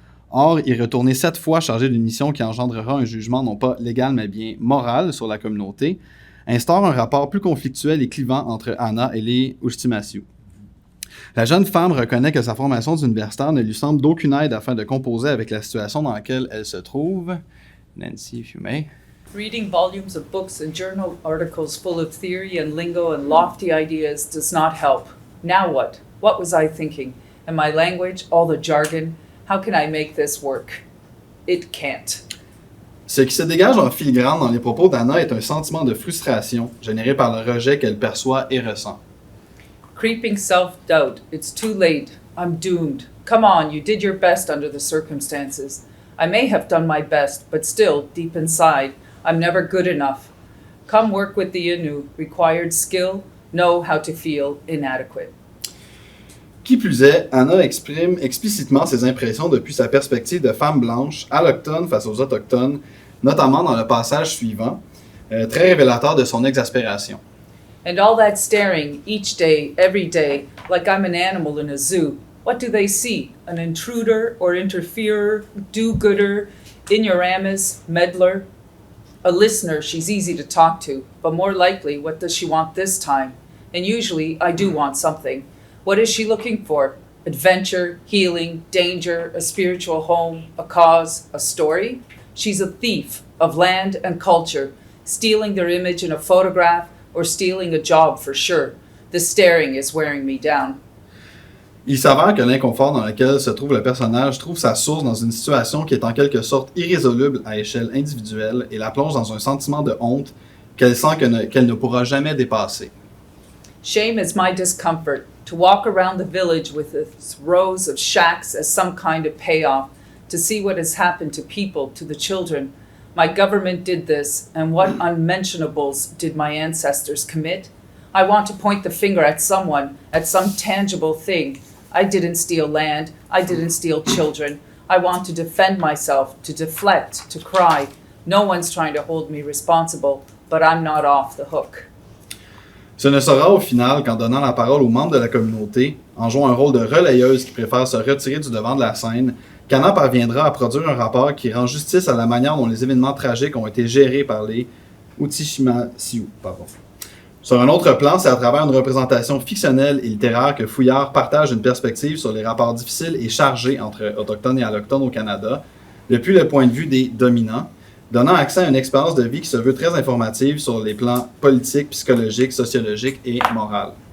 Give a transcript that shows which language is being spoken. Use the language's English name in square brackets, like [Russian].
[French] Or, y retourner 7 fois chargé d'une mission qui engendrera un jugement non pas légal mais bien moral sur la communauté, instaure un rapport plus conflictuel et clivant entre Anna et les Ujtimasiu. La jeune femme reconnaît que sa formation d'universitaire ne lui semble d'aucune aide afin de composer avec la situation dans laquelle elle se trouve. [English] Nancy, if you may. Reading volumes of books and journal articles full of theory and lingo and lofty ideas does not help. Now what? What was I thinking? And my language, all the jargon, how can I make this work? It can't. [French] Ce qui se dégage en filigrane dans les propos d'Anna est un sentiment de frustration généré par le rejet qu'elle perçoit et ressent. [English] Creeping self-doubt. It's too late. I'm doomed. Come on, you did your best under the circumstances. I may have done my best, but still, deep inside, I'm never good enough. Come work with the Innu. Required skill, know how to feel inadequate. [French] Qui plus est, Anna exprime explicitement ses impressions depuis sa perspective de femme blanche, allochtone face aux autochtones, notamment dans le passage suivant, très révélateur de son exaspération. [English] And all that staring, each day, every day, like I'm an animal in a zoo. What do they see? An intruder or interferer, do-gooder, ignoramus, meddler? A listener she's easy to talk to, but more likely, what does she want this time? And usually, I do want something. What is she looking for? Adventure, healing, danger, a spiritual home, a cause, a story? She's a thief of land and culture, stealing their image in a photograph, or stealing a job for sure. The staring is wearing me down. [French] Il s'avère que l'inconfort dans lequel se trouve le personnage trouve sa source dans une situation qui est en quelque sorte irrésoluble à échelle individuelle et la plonge dans un sentiment de honte qu'elle sent qu'elle ne pourra jamais dépasser. [English] Shame is my discomfort, to walk around the village with its rows of shacks as some kind of payoff, to see what has happened to people, to the children. My government did this, and what unmentionables did my ancestors commit? I want to point the finger at someone, at some tangible thing. I didn't steal land, I didn't steal children. I want to defend myself, to deflect, to cry. No one's trying to hold me responsible, but I'm not off the hook. [French] Ce ne sera au final qu'en donnant la parole aux membres de la communauté, en jouant un rôle de relayeuse qui préfère se retirer du devant de la scène, qu'Anna parviendra à produire un rapport qui rend justice à la manière dont les événements tragiques ont été gérés par les Ujtimasiu. Sur un autre plan, c'est à travers une représentation fictionnelle et littéraire que Fouillard partage une perspective sur les rapports difficiles et chargés entre autochtones et allochtones au Canada, depuis le point de vue des dominants, donnant accès à une expérience de vie qui se veut très informative sur les plans politiques, psychologiques, sociologiques et morales.